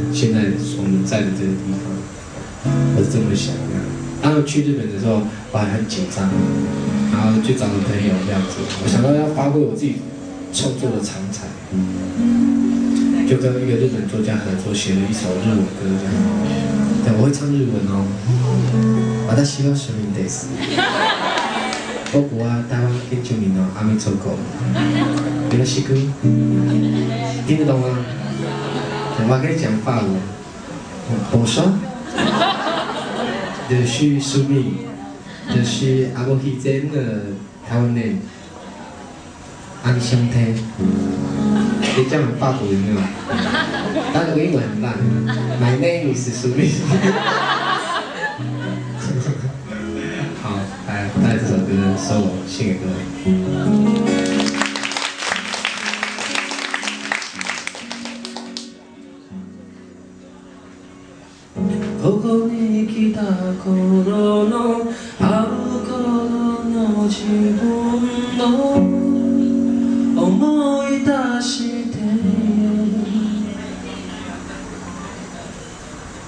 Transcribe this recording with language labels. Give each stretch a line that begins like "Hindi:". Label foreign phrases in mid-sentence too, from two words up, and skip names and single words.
Chinese: 现在我们在的这个地方，我是这么想的。当然去日本的时候，我还很紧张，然后就找了朋友这样子。我想到要发挥我自己创作的长才，就跟一个日本作家合作写了一首日文歌这样。对，我会唱日文哦。
Japanese: 私は庶民です。僕は台湾原住民の阿美族語。よろしく。
Chinese: 听得懂吗？我还可以讲法文。Bonjour。
French: Je suis soumis。 Je suis aboriginal
Chinese: 的台湾人。阿里兄弟。可以讲法国有没有？当然我英文很烂。
English: My name is Sumi。
Chinese: 好，来带这首歌的 solo 献给各位。
Japanese: ここに来た頃のある頃の自分を思い出して